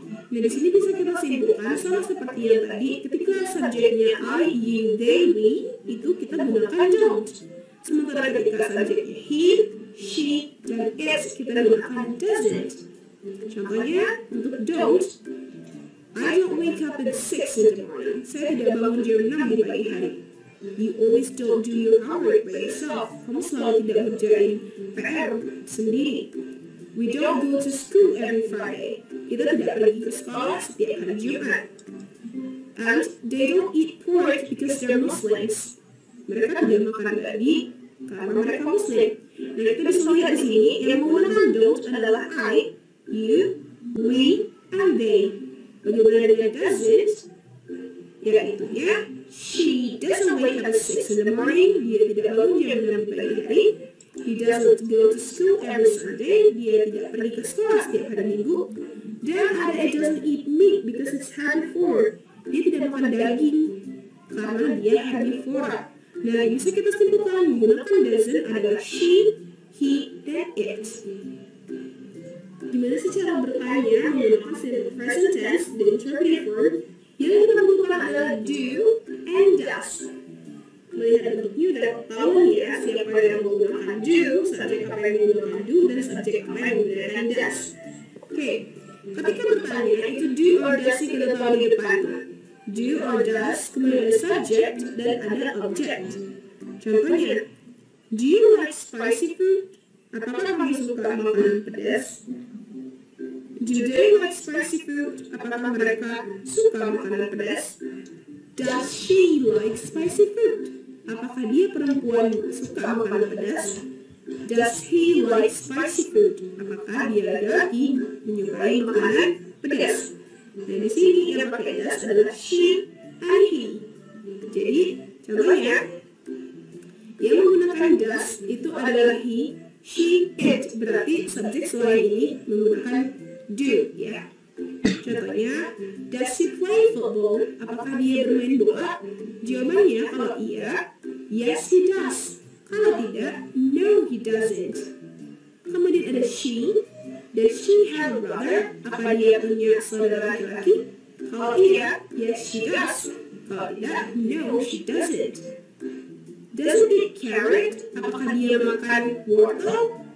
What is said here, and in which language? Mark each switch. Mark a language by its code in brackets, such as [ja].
[id] Nah, di sini bisa kita simpulkan sama seperti yang tadi, ketika subjeknya I, you, they, we, itu kita gunakan don't. Sementara ketika subjeknya he, she, dan it, kita gunakan doesn't. Contohnya, untuk [en] don't, I don't wake up at 6 in the morning. [id] Saya tidak bangun jam 6 di pagi hari. [en] You always don't do your homework by yourself. [id] Kamu selalu tidak ngerjain PR sendiri. [en] We don't go to school every Friday. [id] Kita tidak pergi ke sekolah setiap hari Jumat. [en] And they don't eat pork because they're Muslims. [id] Mereka tidak makan babi karena mereka Muslim. Nah, kita bisa lihat di sini yang menggunakan don't adalah I, you, we, and they. Bagaimana dengan doesn't? Yaitu ya, [en] she doesn't wake up at 6 in the morning. [id] Dia tidak bangun jam 6 pagi hari. [en] He doesn't go to school every Sunday. [id] Dia tidak pergi ke sekolah setiap hari Minggu. Dan ada [en] it doesn't eat meat because it's herbivore. [id] Dia tidak makan daging karena dia herbivora. Nah, bisa kita simpulkan menggunakan doesn't adalah she, he, dan it. Gimana sih cara bertanya menggunakan simple present tense dan interrogative form? Yang kita butuhkan adalah do and does. Melihat bentuknya udah tahu ya siapa yang menggunakan do, subjek apa yang menggunakan do, dan subjek apa yang menggunakan does. Oke, ketika bertanya itu do or does sih kita tahu di depan. Do or does, kemudian ada subject dan ada object. [en] Contohnya, do you like spicy food? [id] Apakah kamu suka makanan pedas? [en] Do they like spicy food? [id] Apakah mereka suka makanan pedas? [en] Does she like spicy food? [id] Apakah dia perempuan suka makanan pedas? [en] Does he like spicy food? [id] Apakah dia laki-laki menyukai makanan pedas? Nah, di sini yang pakai does adalah she and he. Jadi, contohnya, yang menggunakan does itu adalah he, she, it. Berarti subjek selain ini menggunakan do, ya. [en] Contohnya, does he play football? [id] Apakah dia bermain bola? Jawabannya kalau iya, [en] yes he does. [id] Kalau tidak, [en] no he doesn't. [id] Kemudian ada [en] she. Does she have a brother? [id] Apa dia punya saudara laki-laki? Kalau iya, [en] yes she does. [id] Kalau tidak, [en] no she doesn't. Does it eat carrot? [id] Apakah dia makan wortel?